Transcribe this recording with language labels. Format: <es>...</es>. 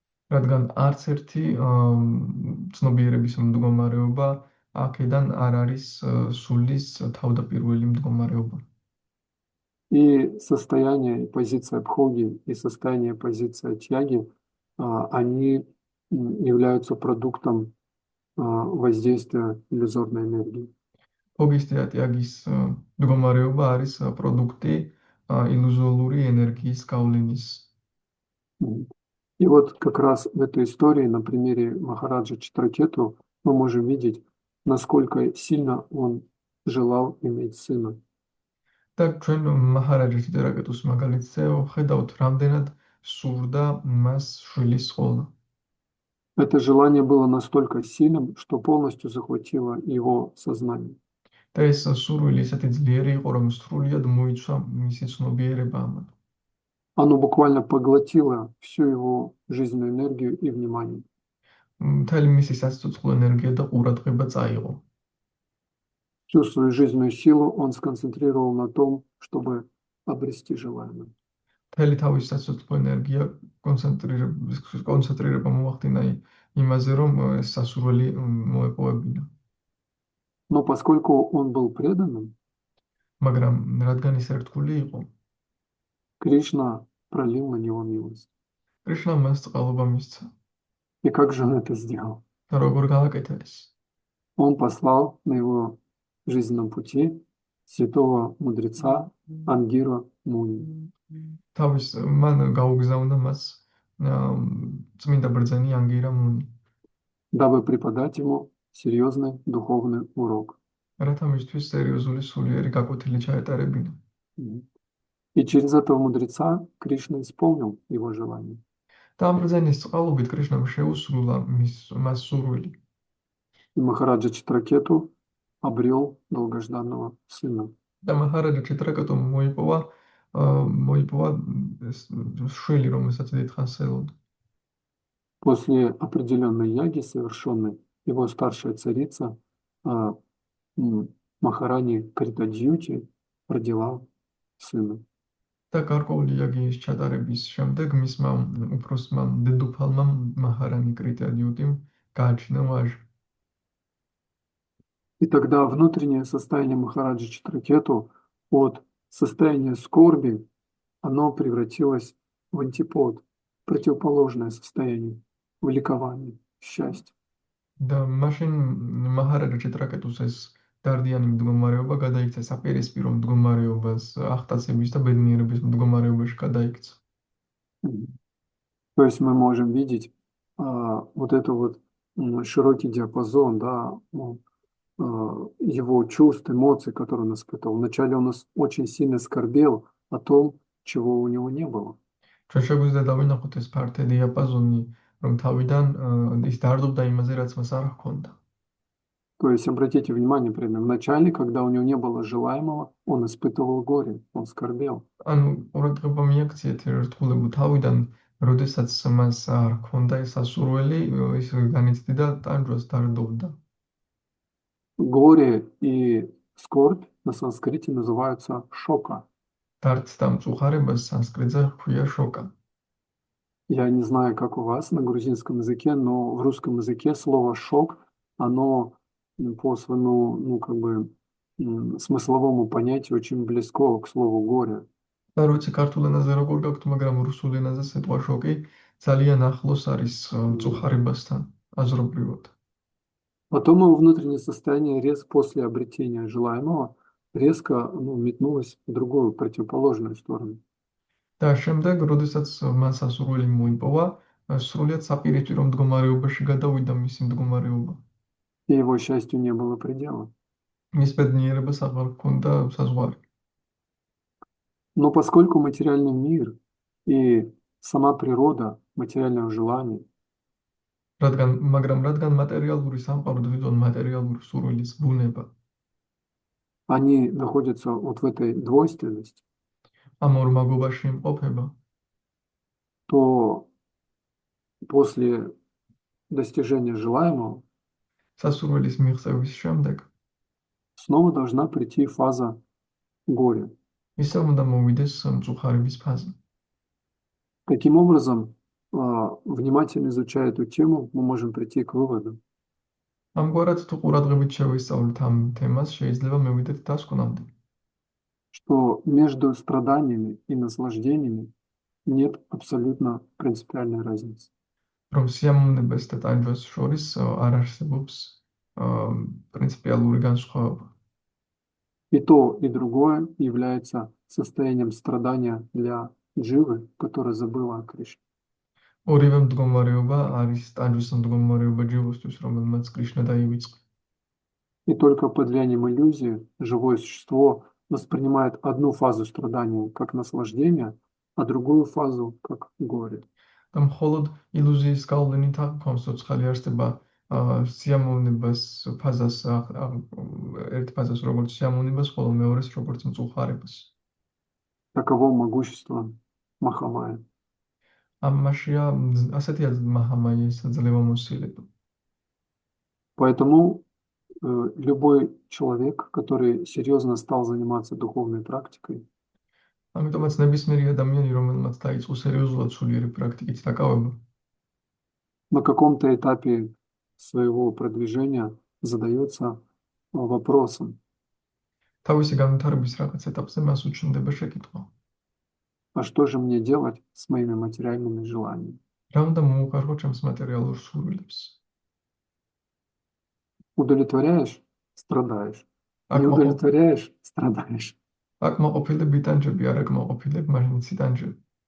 <ka>რადგან არც ერთი ცნობიერების მდგომარეობა აქედან არ არის სულის თავდაპირველი მდგომარეობა.</ka> <ru>И состояние, и позиция бхоги, и состояние, позиция тяги, они являются продуктом воздействия иллюзорной энергии.</ru> <ka>ფოგის და ტიაგის მდგომარეობა არის პროდუქტი ილუზორული ენერგიის გავლენის.</ka> <ru>И вот как раз в этой истории на примере Махараджа Читракету мы можем видеть, насколько сильно он желал иметь сына.</ru> <ka>და ჩვენ მაჰარაჯა ჩიტრაკეტუს მაგალითზე ხედავთ, რამდენად სურდა მას შვილის ყოლა.</ka> <ru>Это желание было настолько сильным, что полностью захватило его сознание.</ru> <ka>და ეს სურვილი ისეთი ძლიერი იყო, რომ სრულიად მოიცვა მისი ცნობიერება ამან.</ka> <ru>Оно буквально поглотило всю его жизненную энергию и внимание.</ru> <ka>მთელი მისი საცოცხლო ენერგია და ყურადღება წაიღო.</ka> <ru>Всю свою жизненную силу он сконцентрировал на том, чтобы обрести желаемое.</ru> <ka>მთელი თავის საცოცხლო ენერგია კონცენტრირება მოახდინა იმაზე, რომ ეს სასურველი მოეპოვებინა.</ka> <ru>Но поскольку он был преданным,</ru> <ka>მაგრამ რადგან ის ერთგული იყო,</ka> <ru>Кришна пролил на него милость.</ru> <ka>კრიშნა მას წყალობა მისცა.</ka> <ru>И как же он это сделал?</ru> <ka>და როგორ გააკეთა ეს?</ka> <ru>Он послал на его жизненном пути святого мудреца Ангира Муни.</ru> <ka>თავის მან გაუგზავნა მას წმინდა ბრძენი ანგირა მუნი,</ka> <ru>дабы преподать ему серьезный духовный урок.</ru> <ka>რათა მისთვის სერიოზული სულიერი გაკვეთილი ჩაეტარებინა.</ka> <ru>И через этого мудреца Кришна исполнил его желание.</ru> <ka>და ამ ბრძენის წყალობით კრიშნამ შეუსრულა მას სურვილი.</ka> <ru>И Махараджа Читракету обрел долгожданного сына.</ru> <ka>და მაჰარაჯა ჩიტრაკეტუმ მოიპოვა შვილი, რომელსაც დიდხანს ელოდა.</ka> <ru>После определенной яги совершенной, его старшая царица Махарани Критаджьюти родила сына.</ru> <ka>და გარკვეული იაგის ჩატარების შემდეგ მისმა უფროსმა დედოფალმა მაჰარანი კრიტადიუტიმ გააჩინა ვაჟი.</ka> <ru>И тогда внутреннее состояние Махараджи Читракету от состояния скорби, оно превратилось в антипод, противоположное состояние, в ликование, счастье.</ru> <ka>და მაშინ მაჰარაჯა ჩიტრაკეტუს ეს დარდიანი მდგომარეობა გადაიქცა საპირისპირო მდგომარეობას, აღტაცების და ბედნიერების მდგომარეობაში გადაიქცა.</ka> <ru>То есть мы можем видеть вот это вот широкий диапазон, да, его чувств, эмоций, которые он испытывал. Вначале он очень сильно скорбел о том, чего у него не было.</ru> <ka>ჩვენ შეგვიძლია დავინახოთ ეს ფართე დიაპაზონი, რომ თავიდან ის დარდობდა იმაზე, რაც მას არ ჰქონდა.</ka> <ru>То есть, обратите внимание, примерно, вначале, когда у него не было желаемого, он испытывал горе, он скорбел.</ru> <ka>ანუ ყურადღება მიაქციეთ ერთგულებო თავიდან, როდესაც მას არ ჰქონდა ეს სასურველი, ის განიცდიდა ტანჯვას, დარდობდა.</ka> <ru>Горе и скорбь на санскрите называются шока.</ru> <ka>დარდს და მწუხარებას სანსკრიტზე ჰქვია шока.</ka> <ru>Я не знаю, как у вас на грузинском языке, но в русском языке слово «шок», оно по своему, смысловому понятию очень близко к слову «горе».</ru> <ka>და როცა ქართულ ენაზე როგორ გაქვთ, მაგრამ რუსულ ენაზე სიტყვა шоკი ძალიან ახლოს არის მწუხარებასთან აზრობრივად.</ka> <ru>Потом его внутреннее состояние после обретения желаемого резко метнулось в другую, противоположную сторону.</ru> <ka>და შემდეგ, როდესაც მას სასურველი მოიპოვა, სრულიად საპირისპირო მდგომარეობაში გადავიდა მისი მდგომარეობა.</ka> <ru>И его счастью не было предела.</ru> <ka>მის ბედნიერებას აღარ ჰქონდა საზღვარი.</ka> <ru>Но поскольку материальный мир и сама природа материального желания</ru> <ka>მაგრამ მატერიალური სამყარო თვითონ მატერიალური სურვილის ბუნება</ka> <ru>они находятся вот в этой двойственности,</ru> <ka>ამ ორ მაგობაში იმყოფება,</ka> <ru>то после достижения желаемого</ru> <ka>სასურველის მიღწევის შემდეგ</ka> <ru>снова должна прийти фаза горя.</ru> <ka>ისევ უნდა მოვიდეს მწუხარების ფაზა.</ka> <ru>Таким образом, внимательно изучая эту тему, мы можем прийти к выводу,</ru> <ka>ამგვარად თუ ყურადღებით შევისწავლით ამ თემას, შეიძლება მივიდეთ დასკვნამდე,</ka> <ru>что между страданиями и наслаждениями нет абсолютно принципиальной разницы.</ru> <ka>რომ სიამოვნებას და ტანჯვას შორის არ არსებობს პრინციპიალური განსხვავება.</ka> <ru>И то, и другое является состоянием страдания для дживы, которая забыла о Кришне.</ru> <ka>ორივე მდგომარეობა არის ტანჯვის მდგომარეობა ჯივოსთვის, რომელმაც კრიშნა დაივიწყა.</ka> <ru>И только под влиянием иллюзии живое существо воспринимает одну фазу страдания как наслаждение, а другую фазу как горе.</ru> <ka>და მხოლოდ ილუზიის გავლენით აქვს ცოცხალი არსება სიამოვნებას ფაზას, ერთ ფაზას როგორც სიამოვნებას, ხოლო მეორეს როგორც მწუხარებას.</ka> <ru>Таково могущество Махамая.</ru> <ka>ამაშია ასეთია მაჰამაიის ძლევამოსილება.</ka> <ru>Поэтому любой человек, который серьезно стал заниматься духовной практикой,</ru> <ka>ამიტომაც ნებისმიერი ადამიანი, რომელმაც დაიწყო სერიოზულად სულიერი პრაქტიკით დაკავება,</ka> <ru>на каком-то этапе своего продвижения задается вопросом,</ru> <ka>თავისი განვითარების რაღაც ეტაპზე მას უჩნდება შეკითხვა.</ka> <ru>а что же мне делать с моими материальными желаниями?</ru> <ka>რა უნდა მოუხარხო ჩემს მატერიალურ სურვილებს?</ka> <ru>Удовлетворяешь – страдаешь. აქ Не მოყ- удовлетворяешь – страдаешь. აქ მოყოფილები ტანჯები, არ აქ მოყოფილებ მაგნიცი ტანჯები.</ru>